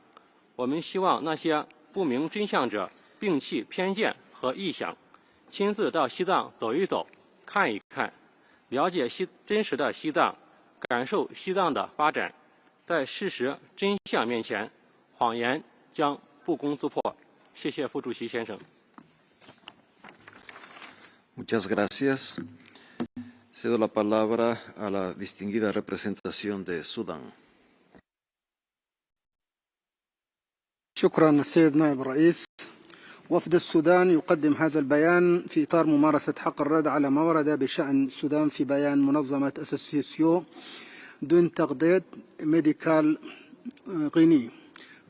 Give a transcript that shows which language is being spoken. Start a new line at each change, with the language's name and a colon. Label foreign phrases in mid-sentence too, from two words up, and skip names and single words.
Chinese: 我们希望那些不明真相者摒弃偏见和臆想，亲自到西藏走一走、看一看，了解真实的西藏，感受西藏的发展。在事实真相面前，谎言将不攻自破。谢谢副主席先生。
Spanish: Muchas gracias. Cedo la palabra a la distinguida representación de Sudán.
Arabic: شكرا السيد نائب الرئيس. وفد السودان يقدم هذا البيان في إطار ممارسة حق الرد على ما ورد بشأن السودان في بيان منظمة أسوسيسيو دون تغديد ميديكال غيني.